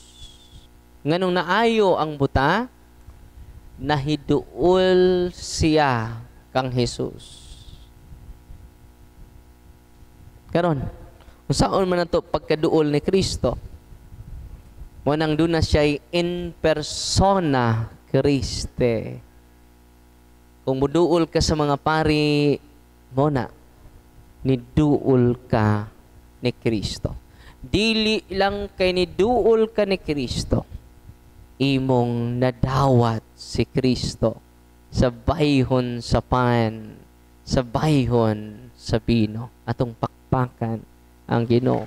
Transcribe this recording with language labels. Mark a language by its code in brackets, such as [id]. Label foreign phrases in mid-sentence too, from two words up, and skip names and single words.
[ceb] Nganong naayo ang buta, nahiduol siya kang Jesus. Karon, kung saan man nato pagkaduol ni Kristo, mo nang doon na siya [la] in persona Christe. [ceb] Kung muduol ka sa mga pari, mo na, niduol ka ni Kristo. Dili lang kay niduol ka ni Kristo, imong nadawat si Kristo sa bayhon sa pan, sa bayhon sa bino, atong pakpakan ang Ginoo.